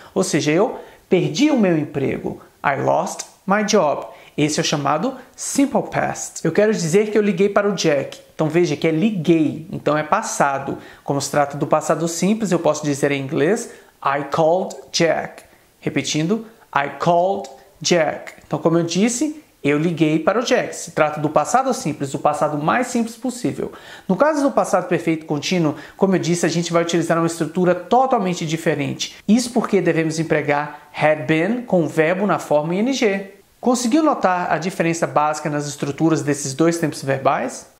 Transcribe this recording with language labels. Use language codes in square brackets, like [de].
[pt] Ou seja, eu perdi o meu emprego. [en] I lost my job. [pt] Esse é o chamado Simple Past. Eu quero dizer que eu liguei para o Jack. Então veja que é liguei, então é passado. Como se trata do passado simples, eu posso dizer em inglês [en] I called Jack. [pt] Repetindo, [en] I called Jack. [pt] Então, como eu disse, eu liguei para o Jack. Se trata do passado simples, do passado mais simples possível. No caso do passado perfeito contínuo, como eu disse, a gente vai utilizar uma estrutura totalmente diferente. Isso porque devemos empregar [en] had been [pt] com o verbo na forma ing. Conseguiu notar a diferença básica nas estruturas desses dois tempos verbais?